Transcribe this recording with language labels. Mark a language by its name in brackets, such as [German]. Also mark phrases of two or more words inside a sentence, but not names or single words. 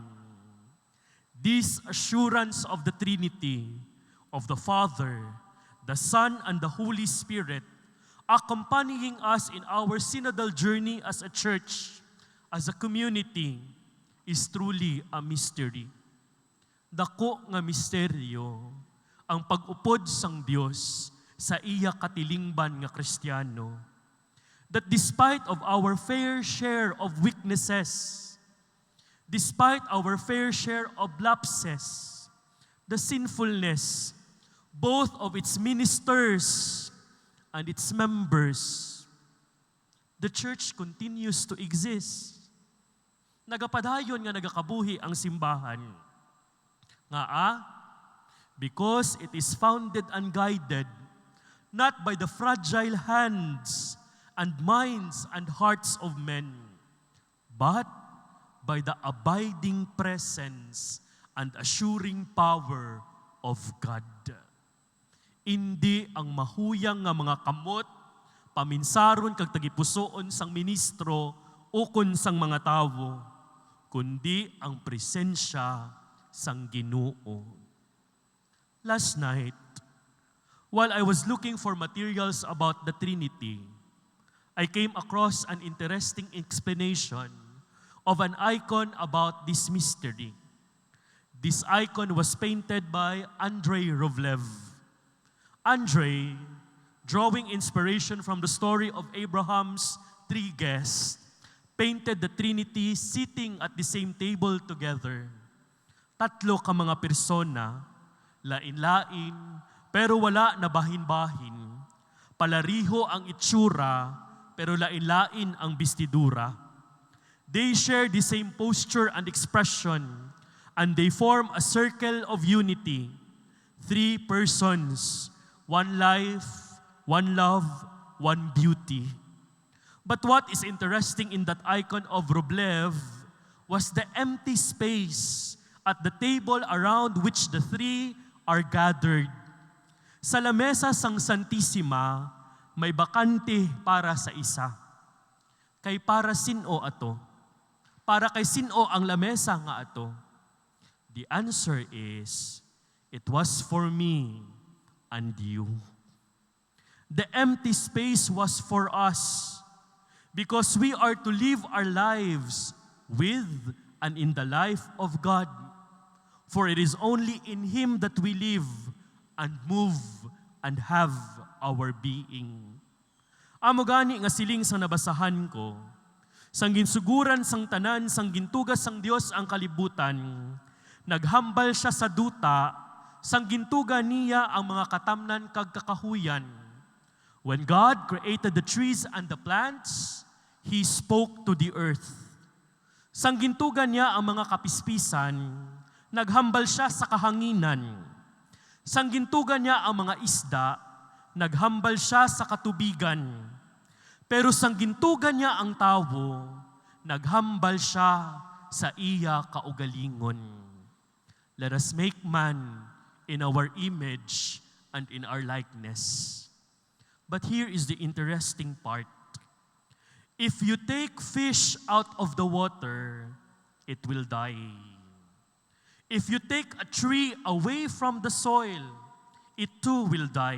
[English] This assurance of the Trinity, of the Father, the Son, and the Holy Spirit, accompanying us in our synodal journey as a church, as a community, is truly a mystery. [Hiligaynon] Dako nga misteryo ang pag-upod sang Dios sa iya katilingban nga Kristiyano. [English] That despite of our fair share of weaknesses, despite our fair share of lapses, the sinfulness, both of its ministers and its members, the church continues to exist. [Hiligaynon] Nagapadayon nga nagakabuhi ang simbahan. [English] Because it is founded and guided not by the fragile hands and minds and hearts of men, but by the abiding presence and assuring power of God. [Hiligaynon] Hindi ang mahuyang nga mga kamot, paminsaron kag tagipusoon sang ministro ukon sang mga tawo, kundi ang presensya sang Ginoo. [English] Last night, while I was looking for materials about the Trinity, I came across an interesting explanation of an icon about this mystery. This icon was painted by Andrei Rublev. Andrei, drawing inspiration from the story of Abraham's three guests, painted the Trinity sitting at the same table together. [Hiligaynon] Tatlo ka mga persona, lain-lain, pero wala na bahin-bahin. Palariho ang itsura, pero lain-lain ang bestidura. [English] They share the same posture and expression, and they form a circle of unity. Three persons, one life, one love, one beauty. But what is interesting in that icon of Rublev was the empty space at the table around which the three are gathered. [Hiligaynon] Sa lamesa sang Santissima, may bakante para sa isa. Kay para sino ato? Para kay sino ang lamesa nga ato? [English] The answer is, it was for me and you. The empty space was for us because we are to live our lives with and in the life of God. For it is only in Him that we live and move and have our being. [Hiligaynon] Amo gani nga siling sa nabasahan ko, sang ginsuguran sang tanan, sang gintugas sang Dios ang kalibutan, naghambal siya sa duta, sang gintuga niya ang mga katamnan kag kakahuyan. [English] When God created the trees and the plants, He spoke to the earth. [Hiligaynon] Sang gintuga niya ang mga kapispisan, naghambal siya sa kahanginan. Sang gintugan niya ang mga isda, naghambal siya sa katubigan. Pero sang gintugan niya ang tawo, naghambal siya sa iya kaugalingon. [English] Let us make man in our image and in our likeness. But here is the interesting part. If you take fish out of the water, it will die. If you take a tree away from the soil, it too will die.